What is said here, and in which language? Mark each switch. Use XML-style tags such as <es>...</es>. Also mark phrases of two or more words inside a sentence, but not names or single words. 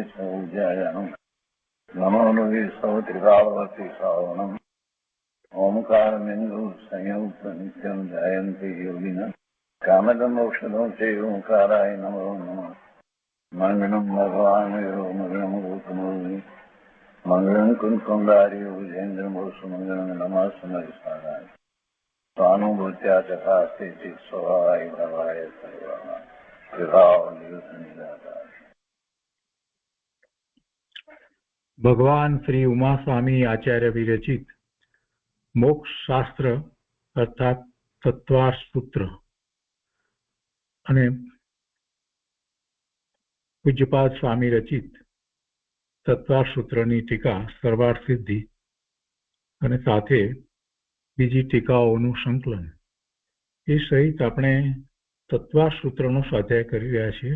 <sa>सौज्यायानं नमो लोये सौत्रिकावती सावनं ओंकारमिन्दु संयुक्त नित्यं जयन्ति योगिनः कामदमोक्षदं चैव ओंकाराय नमो नमः मङ्गलं भगवान् मङ्गलं गौतमोऽग्नि मङ्गलं कुन्कुण्डार्यो विजेन्द्रमोसुमङ्गलं नमः समरिसाराय स्वानुभूत्या चकास्ते चित् स्वभावाय भवाय सर्वाः विभाव निरुद्ध निराकार।</sa> <gu>ભગવાન શ્રી ઉમાસ્વામી આચાર્ય વિરચિત મોક્ષ શાસ્ત્ર અર્થાત તત્વાર સૂત્ર અને પૂજ્યપાદ સ્વામી રચિત તત્વાર સૂત્રની ટીકા સર્વાર્થ સિદ્ધિ અને સાથે બીજી ટીકાઓનું સંકલન એ સહિત આપણે તત્વાર સૂત્રનો સ્વાધ્યાય કરી રહ્યા છીએ.</gu>